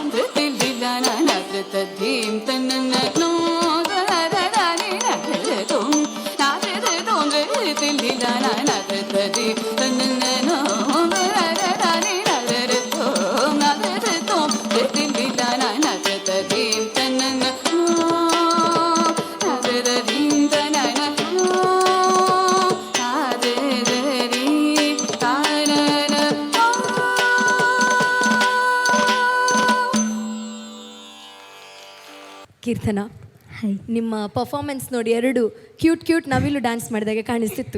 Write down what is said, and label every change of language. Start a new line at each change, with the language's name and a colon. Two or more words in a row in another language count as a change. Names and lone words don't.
Kannada: ಪ್ರತಿಲಿಲ್ಲ ನಾದ್ರತೀಂ ತನ್ನನೋ ತರರರಾಣಿ ನಾದ್ರತೋಂ ನಾದ್ರತೋಂ ಪ್ರತಿಲಿಲ್ಲ ನಾದ್ರತೀಂ ತನ್ನನೋ ತರರರಾಣಿ ನಾದ್ರತೋಂ ನಾದ್ರತೋಂ ಪ್ರತಿಲಿಲ್ಲ ನಾದ್ರತೀಂ ತನ್ನನೋ ಕೀರ್ತನ, ನಿಮ್ಮ ಪರ್ಫಾರ್ಮೆನ್ಸ್ ನೋಡಿ ಎರಡು ಕ್ಯೂಟ್ ನವಿಲು ಡ್ಯಾನ್ಸ್ ಮಾಡಿದಾಗೆ ಕಾಣಿಸ್ತಿತ್ತು.